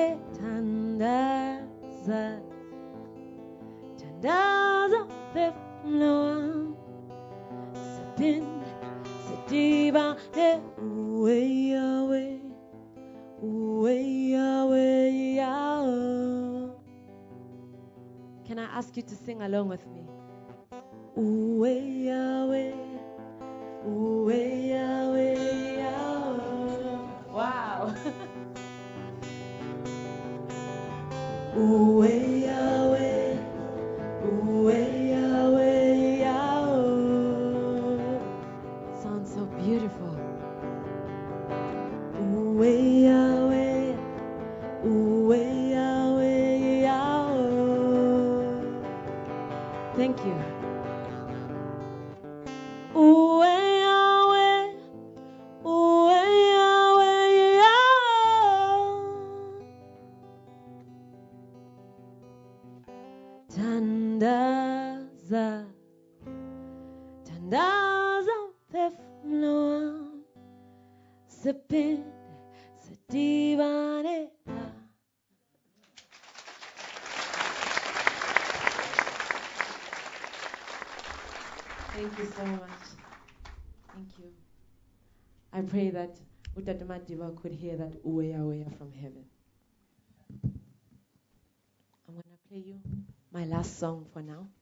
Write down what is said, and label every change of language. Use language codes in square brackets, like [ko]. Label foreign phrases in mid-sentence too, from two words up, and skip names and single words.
[xh] Thandaza, thandaza mphefumulo wam. Siphinde sidibane. Uwe Yahweh, uwe Yahweh, Yahweh. [en] Can I ask you to sing along with me? [xh] Uwe Yahweh, uwe Yahweh, Yahweh. [en] Wow. [xh] Uwe Yahweh, uwe Yahweh, Yahweh. [en] Sounds so beautiful. [xh] Uwe Yahweh, uwe Yahweh, Yahweh. [en] Thank you. [xh] Uwe Yahweh, uwe Yahweh, Yahweh. Thandaza, thandaza mphefumulo wam. Siphinde sidibane. [en] Thank you so much. Thank you. I pray that Utata Madiba could hear that Uweya Weya from heaven. I'm going to play you my last song for now.